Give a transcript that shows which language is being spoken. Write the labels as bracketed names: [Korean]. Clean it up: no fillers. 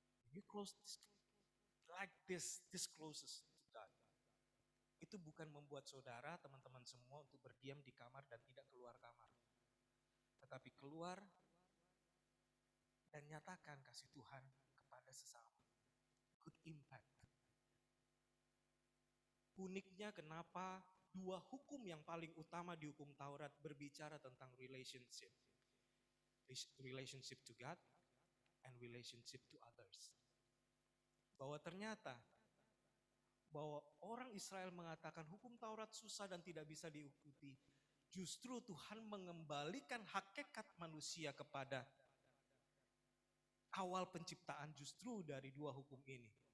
[English] You close like this closest to God. [Indonesian] Itu bukan membuat saudara, teman-teman semua untuk berdiam di kamar dan tidak keluar kamar. Tetapi keluar dan nyatakan kasih Tuhan kepada sesama. [English] Good impact. [Indonesian] Uniknya kenapa dua hukum yang paling utama di hukum Taurat berbicara tentang relationship. [English] Relationship to God and relationship to others. [Indonesian] Bahwa ternyata bahwa orang Israel mengatakan hukum Taurat susah dan tidak bisa diikuti. Justru Tuhan mengembalikan hakikat manusia kepada awal penciptaan justru dari dua hukum ini.